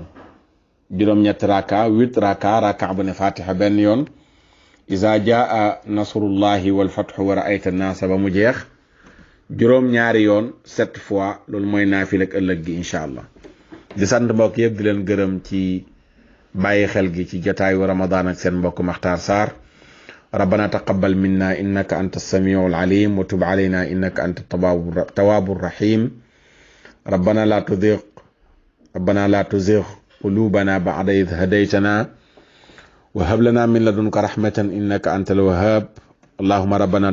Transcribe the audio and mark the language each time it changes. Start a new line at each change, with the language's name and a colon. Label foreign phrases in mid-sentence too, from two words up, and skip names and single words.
Wolof: juróom-ñetti rakka 8 rakka bu ne fatiha benn yoon
Arabic: إذا جاء نصر الله والفتح ورأيت الناس
Wolof: ba mu jeex juróom-ñaari yoon 7 fois. loolu mooy naafila ak ëllëg gi
Arabic: إن شاء الله.
Wolof: di sant mbokk yëpp di leen gërëm ci bàyyi xel gi ci jotaayu Ramadan ak seen mbokk Makhtar Sarr.
Arabic: ربنا تقبل منا إنك أنت السميع العليم وتب علينا إنك أنت التواب الرحيم. ربنا لا تزغ قلوبنا بعد إذ هديتنا وهب لنا من لدنك رحمة إنك أنت الوهاب.